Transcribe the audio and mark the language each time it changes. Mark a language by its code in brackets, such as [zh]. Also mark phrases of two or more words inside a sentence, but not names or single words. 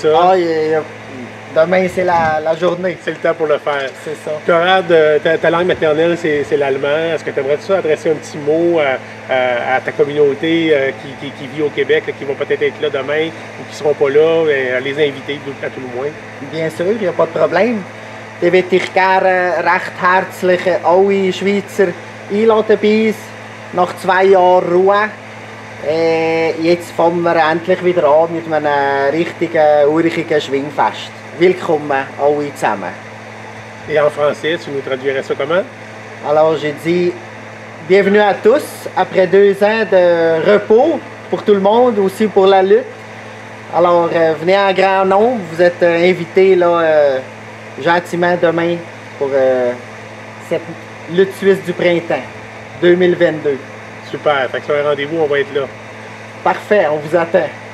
[fr] Il y a Demain, c'est la journée. C'est le temps pour le faire. C'est ça. Conrad, ta langue maternelle, c'est l'allemand. Est-ce que tu aimerais ça adresser un petit mot à ta communauté qui vit au Québec, là, qui vont peut-être être là demain ou qui ne seront pas là, à les inviter à tout le moins? Bien sûr, il n'y a pas de problème. [de] Ich möchte dich gerne recht herzlich alle Schweizer einladen bei uns. Nach 2 Jahren Ruhe. Jetzt fangen wir endlich wieder an mit einem richtigen, urigen Schwingfest. Willkommen alle zusammen. [fr] Et en français, tu nous traduirais ça comment? Alors j'ai dit bienvenue à tous après 2 ans de repos pour tout le monde, aussi pour la lutte. Alors venez en grand nombre, vous êtes invités là, gentiment demain pour cette lutte suisse du printemps 2022. Super, fait que c'est un rendez-vous, on va être là. Parfait, on vous attend.